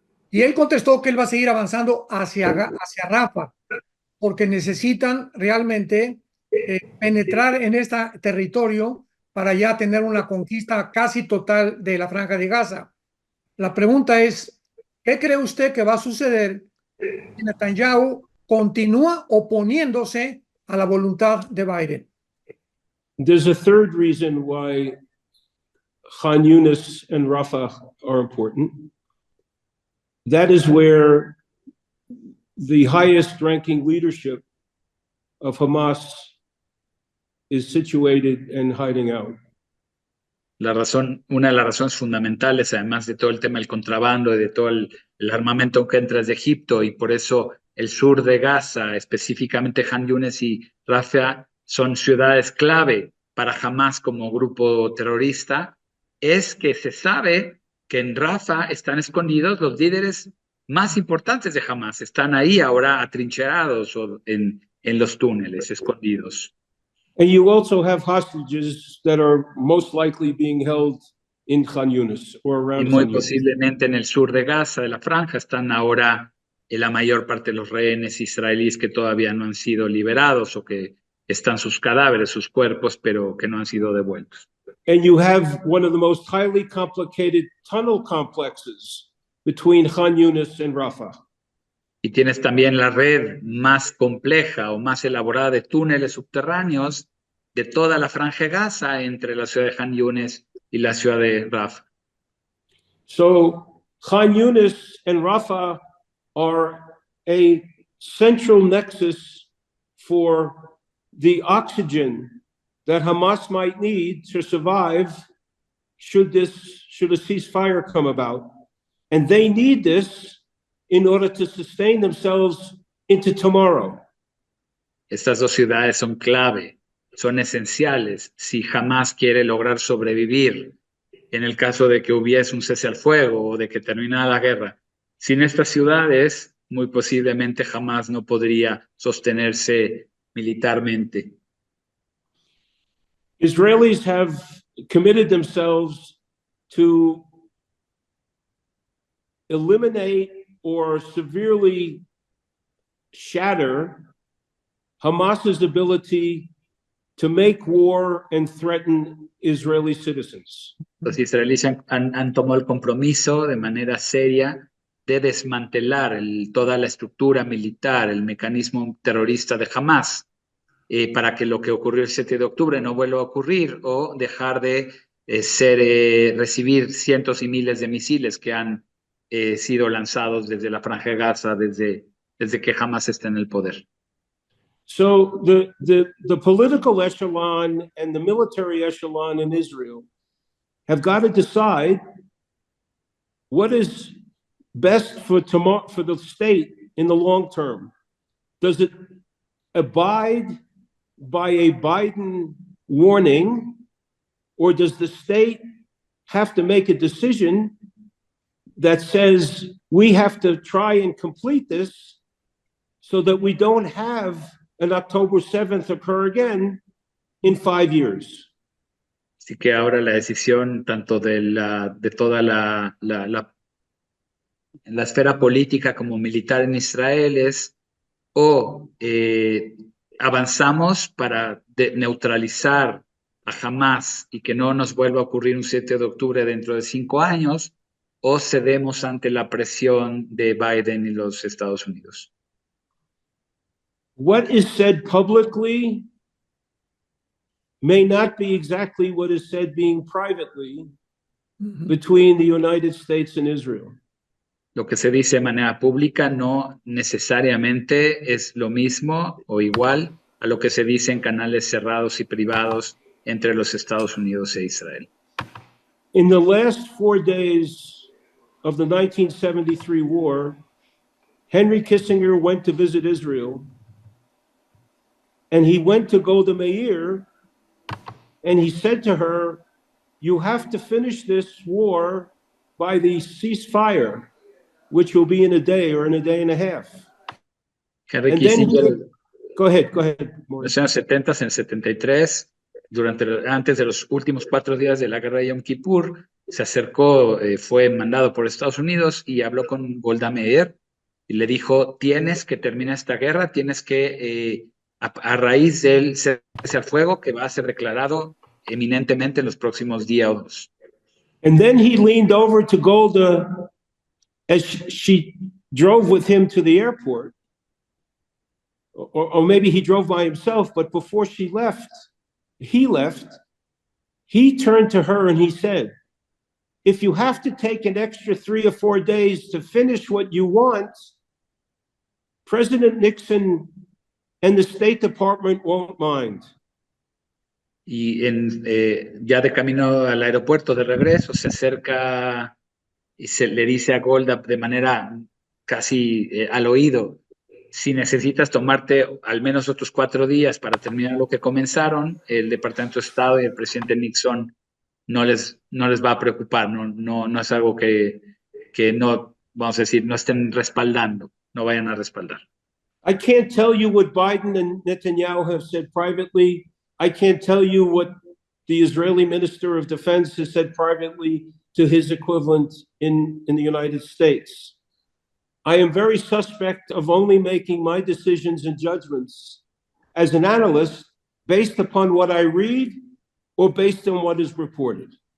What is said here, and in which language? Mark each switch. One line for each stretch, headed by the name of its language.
Spanish: Y él contestó que él va a seguir avanzando hacia Rafah, porque necesitan realmente penetrar en este territorio para ya tener una conquista casi total de la Franja de Gaza. La pregunta es, ¿qué cree usted que va a suceder si Netanyahu continúa oponiéndose a la voluntad de Biden?
English: There's a third reason why Khan Yunis and Rafah are important. That is where the highest ranking leadership of Hamas is situated and hiding out.
Spanish: Una de las razones fundamentales, además de todo el tema del contrabando y de todo el armamento que entra desde Egipto, y por eso el sur de Gaza, específicamente Han Yunis y Rafah, son ciudades clave para Hamas como grupo terrorista, es que se sabe que en Rafah están escondidos los líderes más importantes de Hamas, están ahí ahora atrincherados o en los túneles, escondidos.
English: And you also have hostages that are most likely being held in Khan Yunis or
Spanish: Y
English: around
Spanish: muy
English: Khan Yunis.
Spanish: posiblemente en el sur de Gaza, de la franja, están ahora la mayor parte de los rehenes israelíes que todavía no han sido liberados o que están sus cadáveres, sus cuerpos, pero que no han sido devueltos.
English: And you have one of the most highly complicated tunnel complexes between Khan Yunis and Rafah.
Spanish: Y tienes también la red más compleja o más elaborada de túneles subterráneos de toda la franja de Gaza entre la ciudad de Han Yunis y la ciudad de Rafah.
English: So Khan Yunis and Rafah are a central nexus for the oxygen that Hamas might need to survive should a ceasefire come about. And they need this in order to sustain themselves into tomorrow.
Spanish: Estas dos ciudades son clave, son esenciales si Hamas quiere lograr sobrevivir en el caso de que hubiese un cese al fuego o de que terminara la guerra. Sin estas ciudades, muy posiblemente Hamas no podría sostenerse militarmente.
English: Israelis have committed themselves to eliminate or severely shatter Hamas's ability to make war and threaten Israeli citizens.
Spanish: Los israelíes han tomado el compromiso de manera seria de desmantelar toda la estructura militar, el mecanismo terrorista de Hamas, para que lo que ocurrió el 7 de octubre no vuelva a ocurrir o dejar de recibir cientos y miles de misiles que han sido lanzados desde la franja de Gaza, desde que Hamas está en el poder.
English: So the political echelon and the military echelon in Israel have got to decide what is best for the state in the long term. Does it abide by a Biden warning, or does the state have to make a decision that says we have to try and complete this so that we don't have an October 7th occur again in 5 years?
Spanish: Así que ahora la decisión tanto de toda la esfera política como militar en Israel es o avanzamos para neutralizar a Hamas y que no nos vuelva a ocurrir un 7 de octubre dentro de 5 años, o cedemos ante la presión de Biden y los Estados Unidos.
English: What is said publicly may not be exactly what is said being privately between the United States and Israel.
Spanish: Lo que se dice de manera pública no necesariamente es lo mismo o igual a lo que se dice en canales cerrados y privados entre los Estados Unidos e Israel.
English: In the last 4 days of the 1973 war, Henry Kissinger went to visit Israel, and he went to Golda Meir, and he said to her, "You have to finish this war by the ceasefire, which will be in a day or in a day and a half." Henry And then Kissinger, go ahead,
Spanish: en los años 70, en 73, antes de los últimos 4 días de la guerra de Yom Kippur, se acercó, fue mandado por Estados Unidos y habló con Golda Meir y le dijo, tienes que terminar esta guerra, tienes que, a raíz del cese al fuego que va a ser declarado eminentemente en los próximos días.
English: And then he leaned over to Golda as she drove with him to the airport, or maybe he drove by himself, but before he left, he turned to her and he said, "If you have to take an extra 3 or 4 days to finish what you want, President Nixon and the State Department won't mind."
Spanish: y ya de camino al aeropuerto de regreso se acerca y le dice a Golda de manera casi al oído, si necesitas tomarte al menos otros 4 días para terminar lo que comenzaron, el Departamento de Estado y el presidente Nixon no les va a preocupar, no es algo que no, vamos a decir, no estén respaldando, no vayan a respaldar.
English: I can't tell you what Biden and Netanyahu have said privately. I can't tell you what the Israeli Minister of Defense has said privately to his equivalent in the United States. I am very suspect of only making my decisions and judgments as an analyst based upon what I read or based on what is reported.